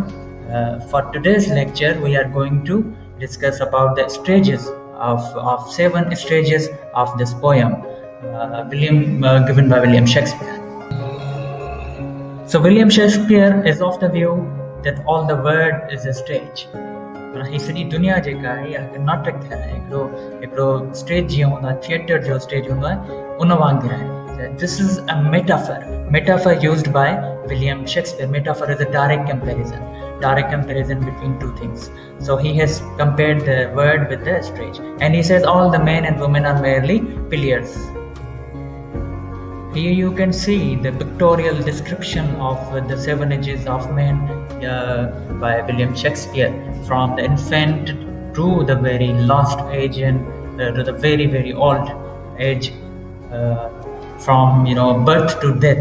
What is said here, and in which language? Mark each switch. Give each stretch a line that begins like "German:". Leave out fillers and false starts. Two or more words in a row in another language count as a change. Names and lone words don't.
English: For today's lecture, we are going to discuss about the stages of 7 stages of this poem, given by William Shakespeare. So William Shakespeare is of the view that all the world is a stage.
Sindhi: ही सॼी दुनिया जेका आहे या नाटक आहे, हिकिड़ो स्टेज जीअं हूंदो आहे, थिएटर जो स्टेज हूंदो आहे, उन वांगुरु आहे.
English: This is a metaphor used by William Shakespeare. Metaphor is a direct comparison between two things. So he has compared the world with the stage, and he says all the men and women are merely players. Here you can see the pictorial description of the 7 ages of man by William Shakespeare, from the infant to the very last age and to the very, very old age, from birth to death.